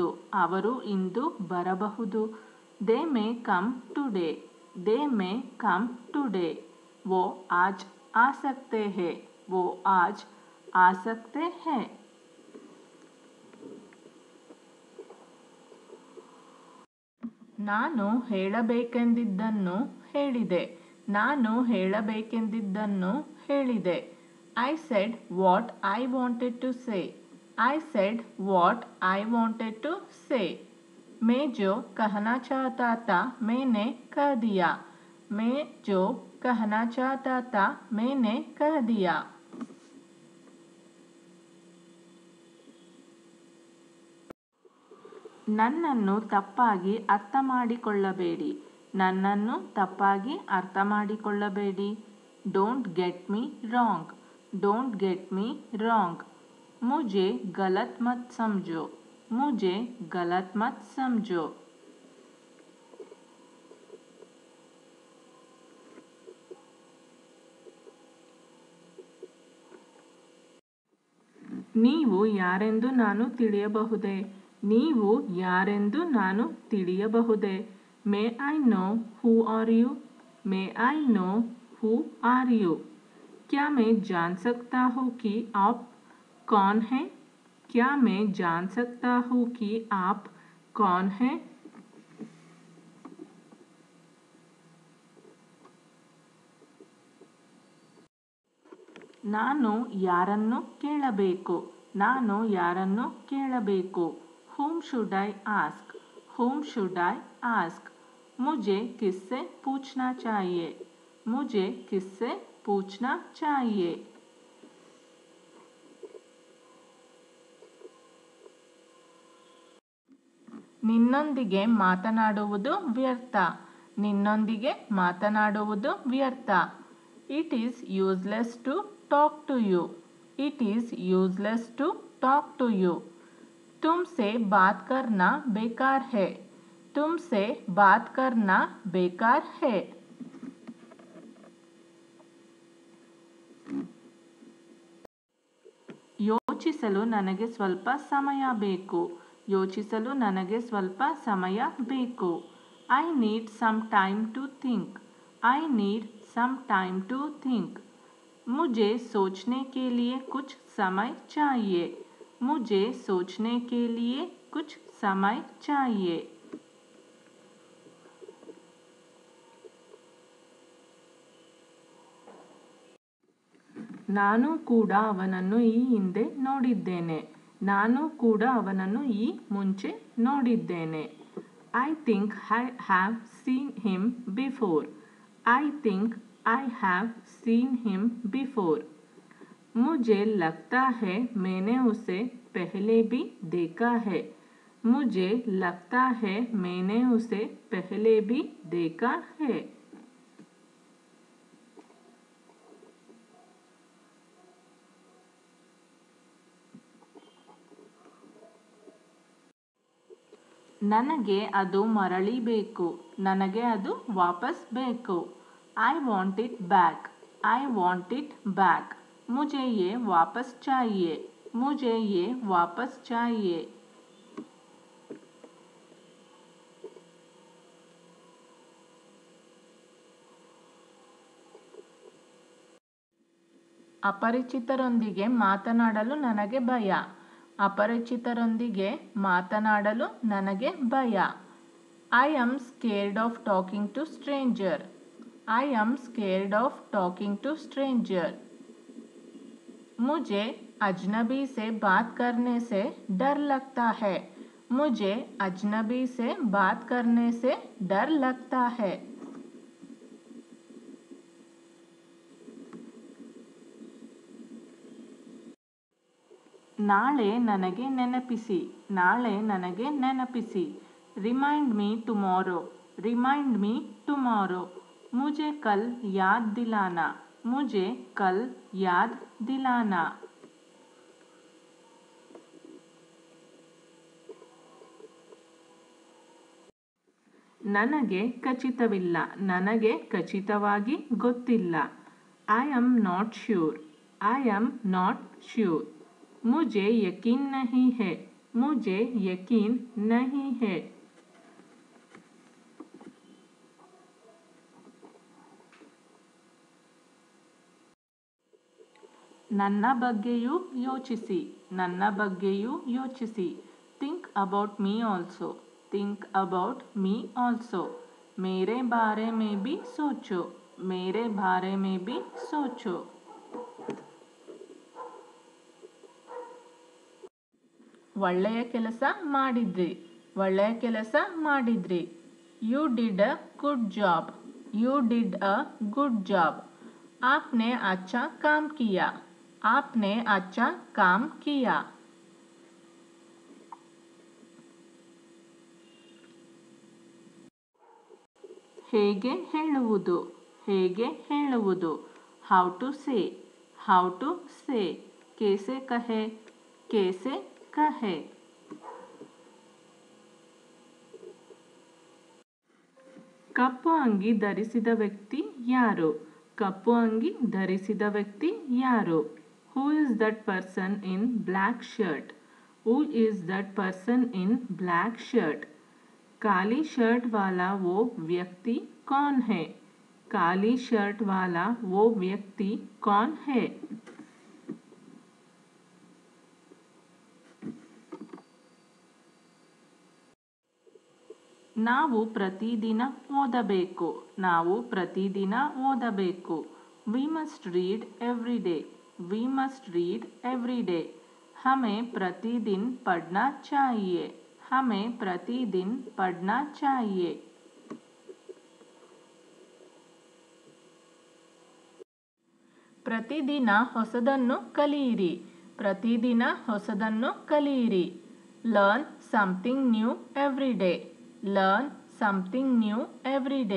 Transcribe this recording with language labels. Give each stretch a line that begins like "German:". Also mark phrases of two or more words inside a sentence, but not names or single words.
Kannada: ಅವರು ಇಂದು ಬರಬಹುದು.
English: They may come today. They may come today.
Hindi: वो आज आ सकते हैं. वो आज आ सकते हैं.
Kannada: ನಾನು ಹೇಳಬೇಕೆಂದಿದ್ದನ್ನು ಹೇಳಿದೆ. ನಾನು ಹೇಳಬೇಕೆಂದಿದ್ದನ್ನು ಹೇಳಿದೆ.
English: I said what I wanted to say. I said what I wanted to say.
Hindi: मैं जो कहना चाहता था मैंने कह दिया. मैं जो कहना चाहता था मैंने कह दिया.
Kannada: ನನ್ನನ್ನು ತಪ್ಪಾಗಿ ಅರ್ಥ ಮಾಡಿಕೊಳ್ಳಬೇಡಿ. ನನ್ನನ್ನು ತಪ್ಪಾಗಿ ಅರ್ಥ ಮಾಡಿಕೊಳ್ಳಬೇಡಿ.
English: Don't get me wrong. Don't get me wrong.
Hindi: मुझे गलत मत समझो. मुझे गलत मत समझो.
Kannada: ನೀವು ಯಾರೆಂದು ನಾನು ತಿಳಿಯಬಹುದೇ? ನೀವು ಯಾರೆಂದು ನಾನು ತಿಳಿಯಬಹುದೇ?
English: May I know who are you? May I know who are you?
Hindi: क्या मैं जान सकता हूँ कि आप कौन हैं? क्या मैं जान सकता हूँ कि आप कौन हैं?
Kannada: ನಾನು ಯಾರನ್ನು ಕೇಳಬೇಕು? ನಾನು ಯಾರನ್ನು ಕೇಳಬೇಕು?
English: Whom should I ask? Whom should I ask?
Hindi: मुझे किससे पूछना चाहिए? मुझे किससे पूछना चाहिए?
Kannada: ನಿನ್ನೊಂದಿಗೆ ಮಾತನಾಡುವುದು ವ್ಯರ್ಥ. ನಿನ್ನೊಂದಿಗೆ ಮಾತನಾಡುವುದು ವ್ಯರ್ಥ.
English: It is useless to talk to you. It is useless to talk to you.
Hindi: तुमसे बात करना बेकार है. तुमसे बात करना बेकार है.
Kannada: ಯೋಚಿಸಲು ನನಗೆ ಸ್ವಲ್ಪ ಸಮಯ ಬೇಕು. ಯೋಚಿಸಲು ನನಗೆ ಸ್ವಲ್ಪ ಸಮಯ ಬೇಕು.
English: I need some time to think. I need some time to think.
Hindi: मुझे सोचने के लिए कुछ समय चाहिए। मुझे सोचने के लिए कुछ समय चाहिए।
Kannada: ನಾನು ಕೂಡ ಅವನನ್ನು ಈ ಹಿಂದೆ ನೋಡಿದ್ದೇನೆ. ನಾನು ಕೂಡ ಅವನನ್ನು ಈ ಮುಂಚೆ ನೋಡಿದ್ದೇನೆ.
English: I think I have seen him before. I think I have seen him before.
Hindi: मुझे लगता है मैंने उसे पहले भी देखा है. मुझे लगता है मैंने उसे पहले भी देखा है.
Kannada: ನನಗೆ ಅದು ಮರಳಿ ಬೇಕು. ನನಗೆ ಅದು ವಾಪಸ್ ಬೇಕು.
English: I want it back. I want it back.
Hindi: मुझे ये वापस चाहिए. मुझे ये वापस चाहिए.
Kannada: ಅಪರಿಚಿತರೊಂದಿಗೆ ಮಾತನಾಡಲು ನನಗೆ ಭಯ. ಅಪರಿಚಿತರೊಂದಿಗೆ ಮಾತನಾಡಲು ನನಗೆ ಭಯ.
English: I am scared of talking to stranger. I am scared of talking to stranger.
Hindi: मुझे अजनबी से बात करने से डर लगता है. मुझे अजनबी से बात करने से डर लगता है.
Kannada: ನಾಳೆ ನನಗೆ ನೆನಪಿಸಿ. ನಾಳೆ ನನಗೆ ನೆನಪಿಸಿ.
English: Remind me tomorrow. Remind me tomorrow.
Hindi: मुझे कल याद दिलाना. मुझे कल याद दिलाना.
Kannada: ನನಗೆ ಖಚಿತವಿಲ್ಲ. ನನಗೆ ಖಚಿತವಾಗಿ ಗೊತ್ತಿಲ್ಲ.
English: I am not sure. I am not sure.
Hindi: मुझे यकीन नहीं है. मुझे यकीन नहीं है.
Kannada: ನನ್ನ ಬಗ್ಗೆಯೂ ಯೋಚಿಸಿ. ನನ್ನ ಬಗ್ಗೆಯೂ ಯೋಚಿಸಿ.
English: Think about me also. Think about me also.
Hindi: मेरे बारे में भी सोचो. मेरे बारे में भी सोचो.
Kannada: ಒಳ್ಳೆಯ ಕೆಲಸ ಮಾಡಿದ್ರಿ. ಒಳ್ಳೆಯ ಕೆಲಸ ಮಾಡಿದ್ರಿ.
English: You did a good job. You did a good job.
Hindi: आपने अच्छा काम किया. आपने अच्छा काम किया.
Kannada: ಹೇಗೆ ಹೇಳುವುದು. ಹೇಗೆ ಹೇಳುವುದು.
English: How to say. How to say.
Hindi: कैसे कहे. कैसे कहे.
Kannada: ಕಪ್ಪು ಅಂಗಿ ಧರಿಸಿದ ವ್ಯಕ್ತಿ ಯಾರು. ಕಪ್ಪು ಅಂಗಿ ಧರಿಸಿದ ವ್ಯಕ್ತಿ ಯಾರು.
English: Who is that person in black shirt. Who is that person in black shirt.
Hindi: काली शर्ट वाला वो व्यक्ति कौन है. काली शर्ट वाला वो व्यक्ति कौन है.
Kannada: ನಾವು ಪ್ರತಿದಿನ ಓದಬೇಕು. ನಾವು ಪ್ರತಿದಿನ ಓದಬೇಕು.
English: We must read every day. We must read every day.
Hindi: हमें प्रतिदिन पढ़ना चाहिए. हमें प्रतिदिन पढ़ना चाहिए.
Kannada: ಪ್ರತಿದಿನ ಹೊಸದನ್ನು ಕಲಿಯಿರಿ. ಪ್ರತಿದಿನ ಹೊಸದನ್ನು ಕಲಿಯಿರಿ.
English: Learn something new every day. Learn something new every day.